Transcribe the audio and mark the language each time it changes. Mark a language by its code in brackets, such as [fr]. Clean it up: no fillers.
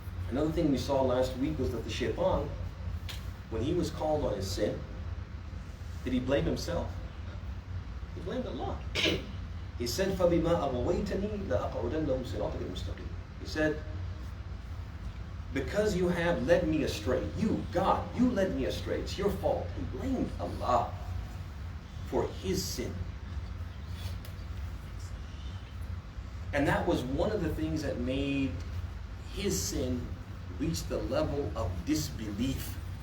[en] Another thing we saw last week was that the Shaytan, when he was called on his sin, did he blame himself? He blamed Allah. He said, [ar] فَبِمَا أَغْوَيْتَنِي لَأَقْعُدَنَّ لَهُمْ صِرَاطَكَ الْمُسْتَقِيمَ. [en] He said, because you have led me astray, you, God, you led me astray, it's your fault. He blamed Allah for his sin. And that was one of the things that made his sin reach the level of disbelief.